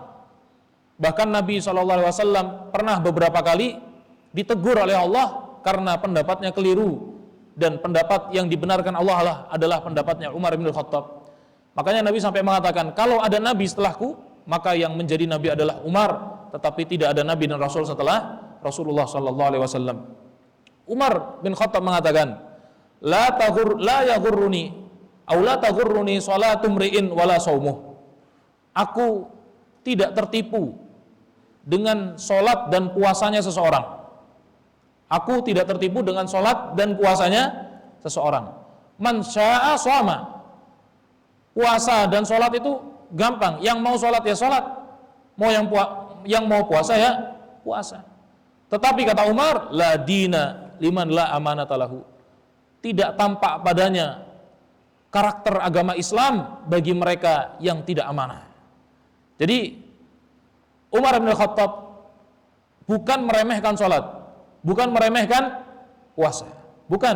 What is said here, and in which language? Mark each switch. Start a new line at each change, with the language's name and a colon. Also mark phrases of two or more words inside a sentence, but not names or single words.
Indonesian: Bahkan Nabi SAW pernah beberapa kali ditegur oleh Allah karena pendapatnya keliru, dan pendapat yang dibenarkan Allah adalah pendapatnya Umar bin Khattab. Makanya Nabi sampai mengatakan, kalau ada nabi setelahku, maka yang menjadi nabi adalah Umar, tetapi tidak ada nabi dan rasul setelah Rasulullah SAW. Umar bin Khattab mengatakan,
Arabic: la yaghurruni aw la taghurruni salatu mri'in wala shaumuh.
Indonesian: Aku tidak tertipu dengan solat dan puasanya seseorang. Aku tidak tertipu dengan solat dan puasanya seseorang.
Arabic: Man syaa shoma.
Indonesian: Puasa dan solat itu gampang. Yang mau solat ya solat, yang mau puasa ya puasa. Tetapi kata Umar,
Arabic: la dina liman la amanata lahu.
Indonesian: Tidak tampak padanya karakter agama Islam bagi mereka yang tidak amanah. Jadi Umar bin Khattab bukan meremehkan sholat, bukan meremehkan puasa, bukan.